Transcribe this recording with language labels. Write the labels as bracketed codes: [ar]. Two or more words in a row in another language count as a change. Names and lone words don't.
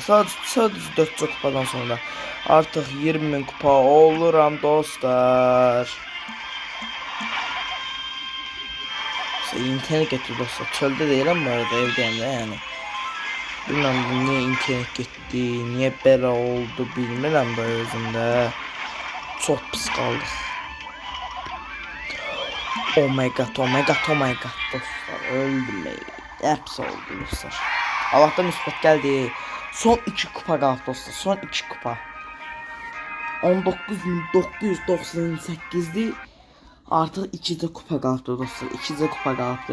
[az] Sadəcə 4 kupadan sonra artıq 20.000 kupa oluram dostlar. İnternet getdi dostlar. Çöldə deyiləm bu arada, evdəyim də yəni. Bilmirəm niyə internet getdi, niyə belə oldu bilmirəm də özümdə. Çox pis qaldıq. [en] Oh my god [az] dostlar, öldüm. Həpsi oldu dostlar. Allah'tan müsbət gəldi. Son 2 kupa qaldı dostlar, son 2 kupa. 19.998'di. Artıq 2-də kupa qalıbdı dostlar, 2-də kupa qalıbdı.